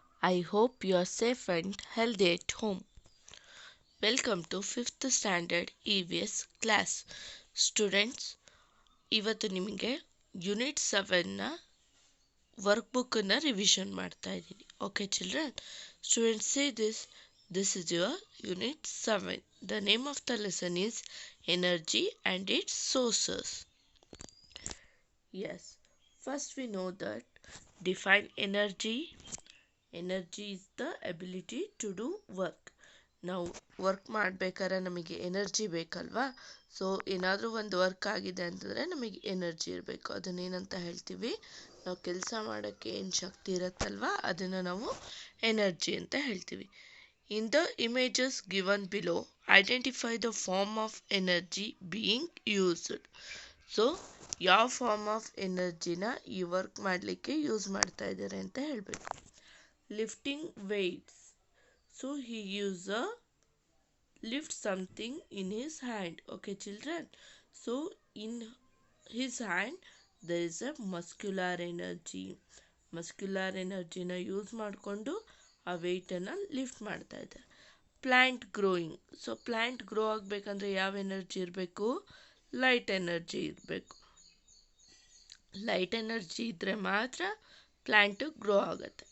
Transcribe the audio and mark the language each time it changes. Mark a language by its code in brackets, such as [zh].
[en] I hope you are safe and healthy at home. Welcome to 5th Standard EVS class. [kn] Students, ಇವತ್ತು ನಿಮಗೆ unit 7ನ work ಬುಕ್ಕನ್ನು revision ಮಾಡ್ತಾ ಇದ್ದೀನಿ. [en] Okay, children? Students, say this. This is your Unit 7. The name of the lesson is Energy and its Sources. Yes, first we know that define energy. Energy is the ability to do work. [kn] ನಾವು work ಮಾಡಬೇಕಾದ್ರೆ ನಮಗೆ energy ಬೇಕಲ್ವಾ? So ಏನಾದರೂ ಒಂದು work ಆಗಿದೆ ಅಂತಂದರೆ ನಮಗೆ energy ಇರಬೇಕು. ಅದನ್ನೇನಂತ ಹೇಳ್ತೀವಿ? ನಾವು ಕೆಲಸ ಮಾಡೋಕ್ಕೆ ಏನು ಶಕ್ತಿ ಇರುತ್ತಲ್ವಾ ಅದನ್ನು ನಾವು ಎನರ್ಜಿ ಅಂತ ಹೇಳ್ತೀವಿ. [en] In the images given below identify the form of energy being used. [kn] So ಯಾವ ಫಾರ್ಮ್ ಆಫ್ ಎನರ್ಜಿನ ಈ ವರ್ಕ್ ಮಾಡಲಿಕ್ಕೆ ಯೂಸ್ ಮಾಡ್ತಾ ಇದ್ದಾರೆ ಅಂತ ಹೇಳಬೇಕು. [en] Lifting weights. So he lift something in his hand. Okay, children. So in his hand there is a muscular energy. [kn] Muscular energy na use ಮಾಡಿಕೊಂಡು ಆ weight ಅನ್ನು ಲಿಫ್ಟ್ ಮಾಡ್ತಾ ಇದ್ದಾರೆ. [en] Plant growing. [kn] So plant grow ಆಗಬೇಕಂದ್ರೆ ಯಾವ energy ಇರಬೇಕು? Light energy ಇರಬೇಕು. Light energy ಇದ್ದರೆ ಮಾತ್ರ ಪ್ಲ್ಯಾಂಟು ಗ್ರೋ ಆಗುತ್ತೆ.